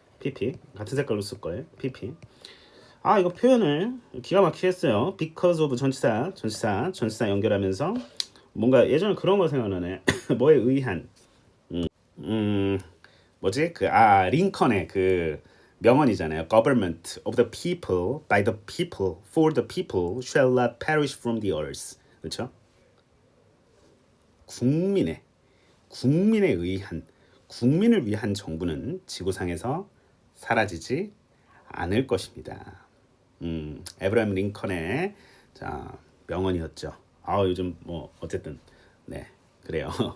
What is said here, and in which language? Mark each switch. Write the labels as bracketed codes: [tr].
[ko] PP 같은 색깔로 쓸 거예요. PP. 아, 이거 표현을 기가 막히게 했어요. [en] because of [ko] 전치사 연결하면서 뭔가 예전에 그런 거 생각나네. 뭐에 의한. 뭐지? 링컨의 그 명언이잖아요. [en] Government of the people, by the people, for the people shall not perish from the earth. [ko] 그렇죠? 국민에 의한, 국민을 위한 정부는 지구상에서 사라지지 않을 것입니다. 에브라임 링컨의 자, 명언이었죠. 요즘 뭐 어쨌든 네, 그래요.